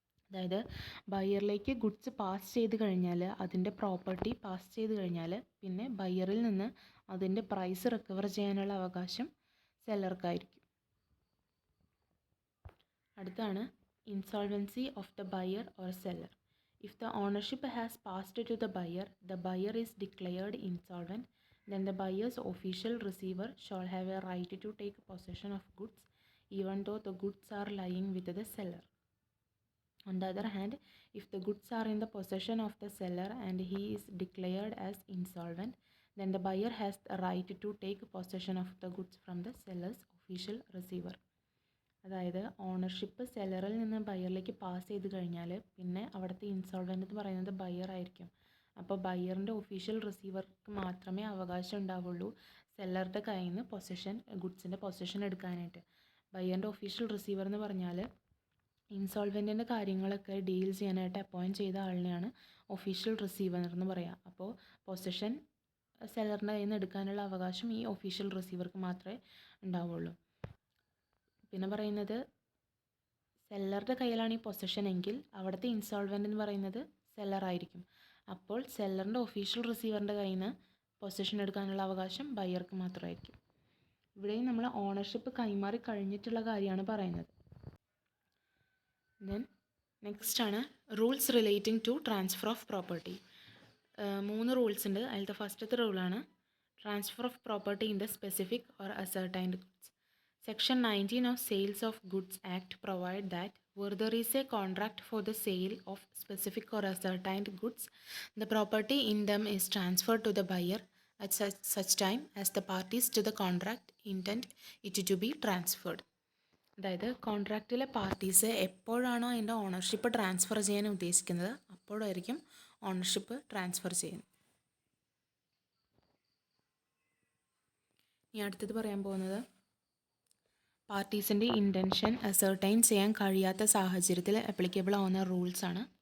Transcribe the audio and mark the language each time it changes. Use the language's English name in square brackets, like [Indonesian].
[Malayalam] അതായത് ബയറിലേക്ക് goods pass ചെയ്ത് കഴിഞ്ഞാൽ, അതിൻ്റെ പ്രോപ്പർട്ടി പാസ് ചെയ്ത് കഴിഞ്ഞാൽ പിന്നെ ബയറിൽ നിന്ന് അതിൻ്റെ പ്രൈസ് റിക്കവർ ചെയ്യാനുള്ള അവകാശം സെല്ലർക്കായിരിക്കും. [English] അടുത്താണ് insolvency of the buyer or seller. If the ownership has passed to the buyer is declared insolvent, then the buyer's official receiver shall have a right to take possession of goods even though the goods are lying with the seller. On the other hand, if the goods are in the possession of the seller and he is declared as insolvent, then the buyer has the right to take possession of the goods from the seller's official receiver. [Malayalam] അതായത് ownership സെല്ലറിൽ നിന്ന് ബയറിലേക്ക് pass ചെയ്ത് കഴിഞ്ഞാൽ പിന്നെ അവിടുത്തെ ഇൻസോൾവൻ്റ് എന്ന് പറയുന്നത് buyer ആയിരിക്കും. അപ്പോൾ ബയറിൻ്റെ ഒഫീഷ്യൽ റിസീവർക്ക് മാത്രമേ അവകാശം ഉണ്ടാവുള്ളൂ സെല്ലറുടെ കയ്യിൽ നിന്ന് ഗുഡ്സിൻ്റെ പൊസഷൻ എടുക്കാനായിട്ട്. ബയറിൻ്റെ ഒഫീഷ്യൽ റിസീവർ എന്ന് പറഞ്ഞാൽ ഇൻസോൾവെൻറ്റിൻ്റെ കാര്യങ്ങളൊക്കെ ഡീൽ ചെയ്യാനായിട്ട് അപ്പോയിൻറ്റ് ചെയ്ത ആളിനെയാണ് ഒഫീഷ്യൽ റിസീവർ എന്ന് പറയുക. അപ്പോൾ പൊസഷൻ സെല്ലറിൻ്റെ കയ്യിൽ നിന്ന് എടുക്കാനുള്ള അവകാശം ഈ ഒഫീഷ്യൽ റിസീവർക്ക് മാത്രമേ ഉണ്ടാവുള്ളൂ. പിന്നെ പറയുന്നത് സെല്ലറുടെ കയ്യിലാണ് ഈ പൊസഷൻ എങ്കിൽ അവിടുത്തെ ഇൻസോൾവൻ്റ് എന്ന് പറയുന്നത് സെല്ലറായിരിക്കും. അപ്പോൾ സെല്ലറിൻ്റെ ഒഫീഷ്യൽ റിസീവറിൻ്റെ കയ്യിൽ നിന്ന് പൊസഷൻ എടുക്കാനുള്ള അവകാശം ബയർക്ക് മാത്രമായിരിക്കും. ഇവിടെയും നമ്മൾ ഓണർഷിപ്പ് കൈമാറി കഴിഞ്ഞിട്ടുള്ള കാര്യമാണ് പറയുന്നത്. [English] Then next ആണ് rules relating to transfer of property. 3 rules ഉണ്ട്. [Malayalam] അതിലത്തെ ഫസ്റ്റത്തെ റൂളാണ് [English] Transfer of property in the specific or ascertained goods. Section 19 of Sales of Goods Act provide that where there is a contract for the sale of specific or ascertained goods, the property in them is transferred to the buyer at such time as the parties to the contract intend it to be transferred. [Malayalam] അതായത് കോൺട്രാക്റ്റിലെ parties എപ്പോഴാണോ അതിൻ്റെ ownership transfer ചെയ്യാൻ ഉദ്ദേശിക്കുന്നത് അപ്പോഴായിരിക്കും ownership transfer ചെയ്യുന്നത്. ഇനി അടുത്തത് പറയാൻ പോകുന്നത് പാർട്ടീസിൻ്റെ ഇൻറ്റൻഷൻ അസർട്ടൈൻ ചെയ്യാൻ കഴിയാത്ത സാഹചര്യത്തിൽ ആപ്ലിക്കബിൾ ആവുന്ന റൂൾസാണ്.